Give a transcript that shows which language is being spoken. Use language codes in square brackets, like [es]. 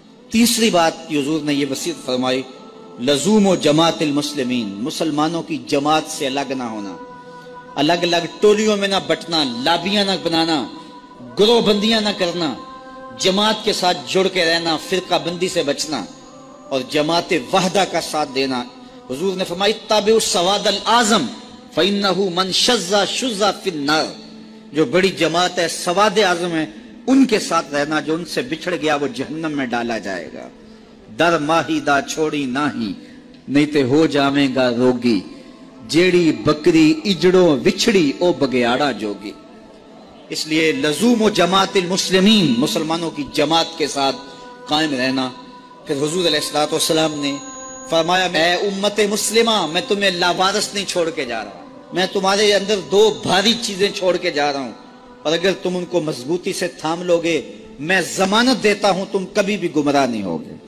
[ur] تیسری بات کی حضور نے یہ وصیت فرمائی, [ar] لزوم و جماعت المسلمین, [ur] مسلمانوں کی جماعت سے الگ نہ ہونا, الگ الگ ٹولیوں میں نہ بٹنا, لابیاں نہ بنانا, گروہ بندیاں نہ کرنا, جماعت کے ساتھ جڑ کے رہنا, فرقہ بندی سے بچنا اور جماعت وحدہ کا ساتھ دینا. [ar] حضور نے فرمائی, تابع السواد الاعظم فإنہ من شذ شذ فی النار. [ur] جو بڑی جماعت ہے, سواد اعظم ہے, ان کے ساتھ رہنا, جو ان سے بچھڑ گیا وہ جہنم میں ڈالا جائے گا. [pa] در ماہی دا چھوڑی ناہی, نہیں تے ہو جاویں گا روگی, جیڑی بکری اجڑوں وچھڑی او بگیاڑا جوگی. [ur] اس لیے [ar] لزوم و جماعت المسلمین, [ur] مسلمانوں کی جماعت کے ساتھ قائم رہنا. پھر حضور علیہ الصلوۃ والسلام نے فرمایا, اے امت مسلمہ, میں تمہیں لاوارث نہیں چھوڑ کے جا رہا, میں تمہارے اندر 2 بھاری چیزیں چھوڑ کے جا رہا ہوں, اور اگر تم ان کو مضبوطی سے تھام لوگے میں ضمانت دیتا ہوں تم کبھی بھی گمراہ نہیں ہوگے.